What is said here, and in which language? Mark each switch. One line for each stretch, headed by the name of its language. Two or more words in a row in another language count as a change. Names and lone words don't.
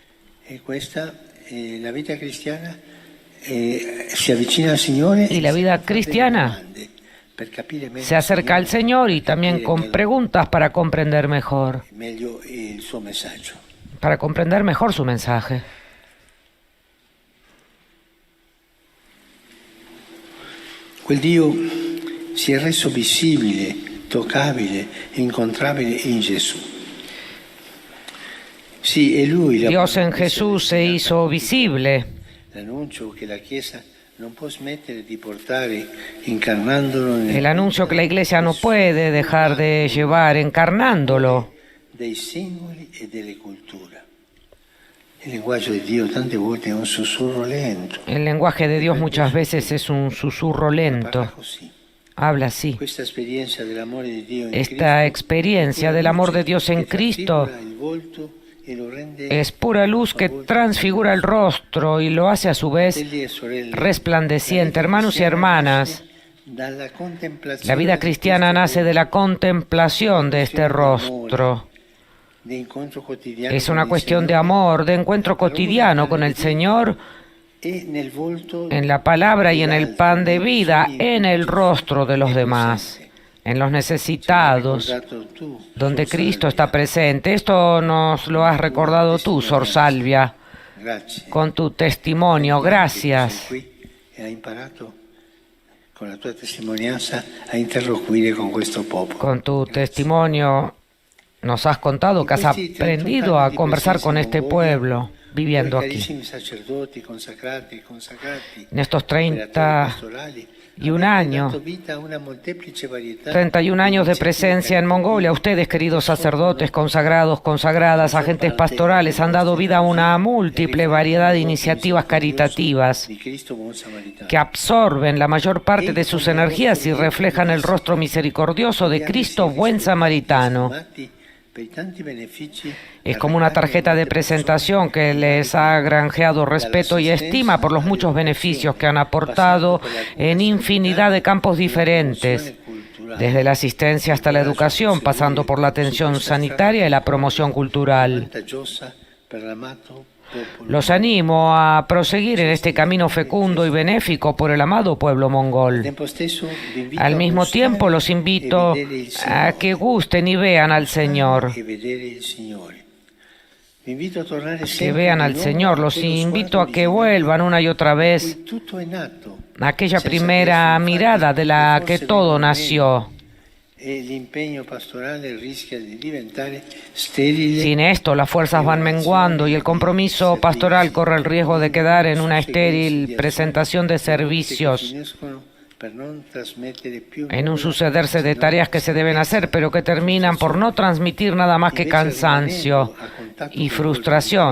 Spanish: Y la vida cristiana se acerca al Señor y también con preguntas para comprender mejor su mensaje.
Italian: Quel Dio si è reso visibile, toccabile, incontrabile in Gesù.
Spanish: Dios en Jesús se hizo visible. El anuncio que la Iglesia no puede dejar de llevar encarnándolo.
Italian: Il linguaggio di Dio tante volte è un sussurro lento.
Spanish: El lenguaje de Dios muchas veces es un susurro
Italian: Parla lento. così.
Spanish: Habla así.
Italian: Questa esperienza dell'amore di Dio in
Spanish: Esta Cristo experiencia del amor de Dios en
Italian: che Cristo trasfigura il volto e lo rende
Spanish: es pura luz que transfigura el rostro y lo hace a su vez
Italian: fratelli e sorelle,
Spanish: resplandeciente. Hermanos y hermanas,
Italian: dalla contemplazione
Spanish: la vida
Italian: di
Spanish: cristiana
Italian: questo
Spanish: nace de la contemplación de este rostro.
Italian: di incontro quotidiano
Spanish: Es
Italian: con
Spanish: una
Italian: il
Spanish: cuestión de
Italian: Signore
Spanish: amor, de encuentro cotidiano con el Señor,
Italian: e nel volto
Spanish: en la palabra y en el pan de vida, en el rostro de los demás, en los necesitados,
Italian: ricordato tu,
Spanish: donde Sor Cristo Salvia. está presente. Esto nos lo has recordado tú, Sor Salvia,
Italian: Grazie.
Spanish: con tu testimonio. Gracias.
Italian: Sei qui e hai imparato con la tua testimonianza a interloquire con questo popolo.
Spanish: Con tu testimonio nos has contado que has aprendido a conversar con este pueblo viviendo aquí.
Italian: Carissimi sacerdoti consacrati e consacrati,
Spanish: En estos
Italian: operatori 31 pastorali,
Spanish: años,
Italian: dato vita a una molteplice varietà
Spanish: 31 años de
Italian: iniziative
Spanish: presencia en Mongolia, ustedes, queridos sacerdotes, consagrados, consagradas, agentes pastorales, han dado vida a una múltiple variedad de iniciativas caritativas
Italian: di Cristo buon samaritano.
Spanish: que absorben la mayor parte de sus energías y reflejan el rostro misericordioso de Cristo buen samaritano.
Italian: Per i tanti benefici
Spanish: Es como una tarjeta de presentación que les ha granjeado respeto y estima por los muchos beneficios que han aportado en infinidad de campos diferentes, desde la asistencia hasta la educación, pasando por la atención sanitaria y la promoción cultural.
Italian: vantaggiosa per l'amato popolo.
Spanish: Los animo a proseguir en este camino fecundo y benéfico por el amado pueblo Al mongol.
Italian: tempo stesso vi invito
Spanish: Al
Italian: a
Spanish: mismo
Italian: gustare
Spanish: tiempo los
Italian: e
Spanish: invito
Italian: vedere il
Spanish: a
Italian: Signore.
Spanish: que gusten y vean al Señor.
Italian: E vedere il Signore. Vi invito a tornare
Spanish: Que
Italian: sempre
Spanish: vean
Italian: di
Spanish: al
Italian: nuovo
Spanish: Señor,
Italian: a
Spanish: los
Italian: quello
Spanish: invito
Italian: sguardo
Spanish: a que
Italian: originale
Spanish: vuelvan una y otra vez
Italian: in cui tutto è nato,
Spanish: a aquella
Italian: senza
Spanish: primera
Italian: che
Spanish: mirada de la
Italian: forse
Spanish: que
Italian: venga
Spanish: todo
Italian: meno,
Spanish: nació.
Italian: e l'impegno pastorale rischia di diventare sterile.
Spanish: Sin esto, las fuerzas van menguando y el compromiso pastoral corre el riesgo de quedar en una estéril presentación de servicios, en un sucederse de tareas que se deben hacer, pero que terminan por no transmitir nada más que cansancio y frustración.